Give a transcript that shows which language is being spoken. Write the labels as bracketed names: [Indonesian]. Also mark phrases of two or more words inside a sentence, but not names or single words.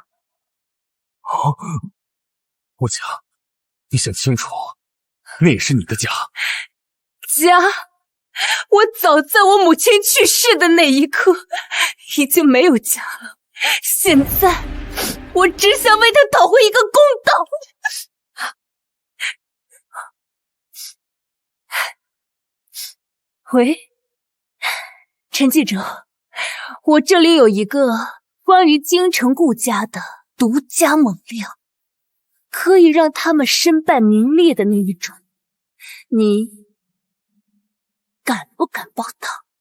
[Chinese] 哦，慕晴，你想清楚，那也是你的家。家？我早在我母親去世的那一刻，已經沒有家了。現在，我只想為他討回一個公道。喂，陳記者，我這裡有一個關於京城顧家的獨家猛料，可以讓他們身敗名裂的那一種，你敢不敢報道？